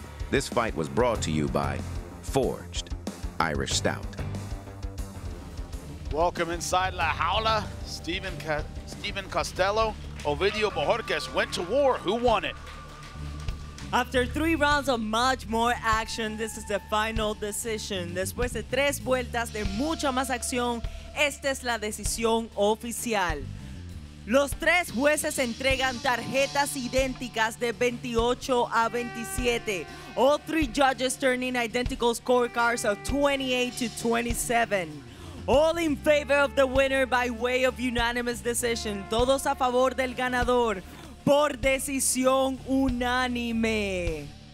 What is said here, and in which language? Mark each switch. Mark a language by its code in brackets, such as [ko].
[en] This fight was brought to you by Forged Irish Stout. Welcome inside La Jaula. Steven Costello, Ovidio Bojorquez went to war. Who won it? After 3 rounds of much more action, this is the final decision. [es] Después de 3 vueltas de mucha más acción, esta es la decisión oficial. Los 3 jueces entregan tarjetas idénticas de 28 a 27. [en] All 3 judges turning identical scorecards of 28 to 27. All in favor of the winner by way of unanimous decision. [es] Todos a favor del ganador por decisión unánime.